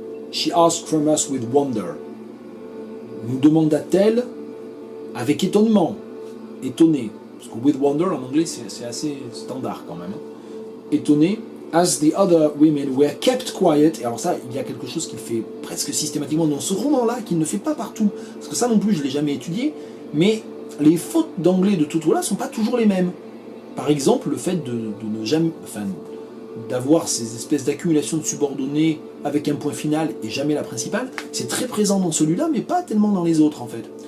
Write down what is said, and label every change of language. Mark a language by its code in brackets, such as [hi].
[en] She asked from us with wonder. [fr] Nous demanda-t-elle avec étonnement, étonné, parce que [en] with wonder [fr] en anglais c'est assez standard quand même. [en] Étonné, as the other women were kept quiet. [fr] Et alors ça, il y a quelque chose qu'il fait presque systématiquement dans ce roman-là, qu'il ne fait pas partout, parce que ça non plus je ne l'ai jamais étudié, mais les fautes d'anglais de Tutuola ne sont pas toujours les mêmes. Par exemple, le fait de ne jamais, d'avoir ces espèces d'accumulation de subordonnés avec un point final et jamais la principale, c'est très présent dans celui-là, mais pas tellement dans les autres en fait.